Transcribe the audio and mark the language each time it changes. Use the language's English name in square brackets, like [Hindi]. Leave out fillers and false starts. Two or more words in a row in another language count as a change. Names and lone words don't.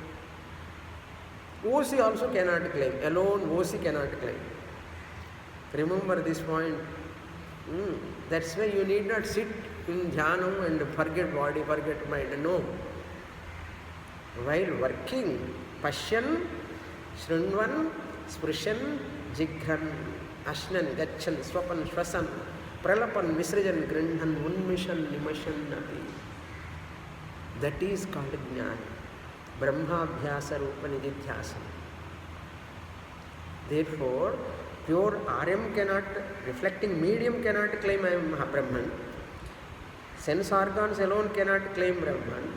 [English] OC also cannot claim. Alone OC cannot claim. Remember this point. That's why you need not sit in jhanam and forget body, forget mind. No. While working, [Sanskrit] Pashyan, Shrunvan, Sprishan, Jigran, Ashnan, Gachan, Swapan, Shwasan, Pralapan, Visrajan, Grindhan, Unmishan, Nimashan, Napi. [English] That is called Jnana. [Sanskrit] Brahma Abhyasa Rupa Nididhyasa. [English] Therefore, pure RM cannot, reflecting medium cannot claim I am Brahman. Sense organs alone cannot claim Brahman.